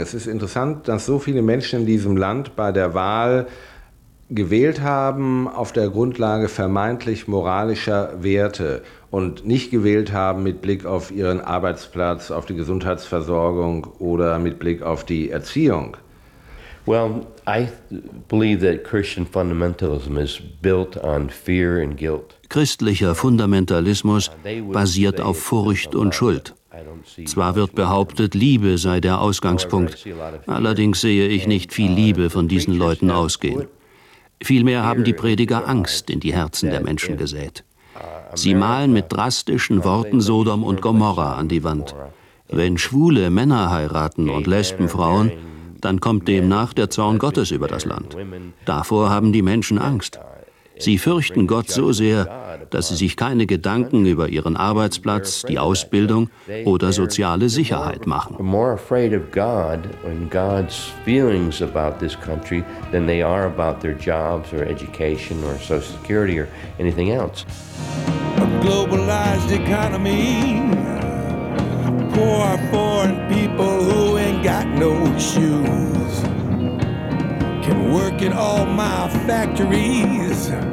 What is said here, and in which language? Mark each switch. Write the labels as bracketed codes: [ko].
[de] Es ist interessant, dass so viele Menschen in diesem Land bei der Wahl gewählt haben auf der Grundlage vermeintlich moralischer Werte und nicht gewählt haben mit Blick auf ihren Arbeitsplatz, auf die Gesundheitsversorgung oder mit Blick auf die Erziehung. [en] Well, I believe that Christian fundamentalism is built on fear and guilt. [de] Christlicher Fundamentalismus basiert auf Furcht und Schuld. Zwar wird behauptet, Liebe sei der Ausgangspunkt, allerdings sehe ich nicht viel Liebe von diesen Leuten ausgehen. Vielmehr haben die Prediger Angst in die Herzen der Menschen gesät. Sie malen mit drastischen Worten Sodom und Gomorra an die Wand. Wenn schwule Männer heiraten und Lesben Frauen, dann kommt demnach der Zorn Gottes über das Land. Davor haben die Menschen Angst. Sie fürchten Gott so sehr, dass sie sich keine Gedanken über ihren Arbeitsplatz, die Ausbildung oder soziale Sicherheit machen. [en] More afraid of God and God's feelings about this country than they are about their jobs or education or social security or anything else. A globalized economy, poor foreign people who ain't got no shoes, can work in all my factories.